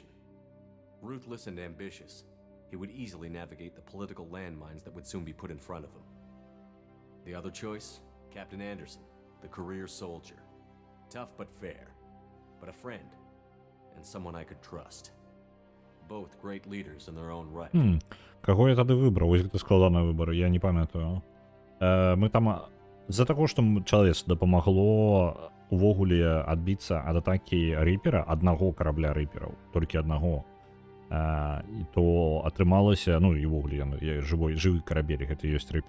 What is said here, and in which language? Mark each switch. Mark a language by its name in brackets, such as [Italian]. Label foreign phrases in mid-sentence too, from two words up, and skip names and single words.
[English] Ruthless and ambitious, he would easily navigate the political landmines that would soon be put in front of him. The other choice, Captain Anderson, the career soldier. Tough but fair, but a friend, and someone I could trust. Both great leaders in their own right. [Belarusian] Каго я тады выбраў? Вось гэта складаны выбар, я не памятаю. Мы там з-за таго, што чалавецтву дапамагло увогуле адбіцца ад атакі Ріпера, аднаго карабля Ріпераў, толькі аднаго. І то атрымалася, ну і ўвогуле жывы карабель, гэта ёсць Ріпер.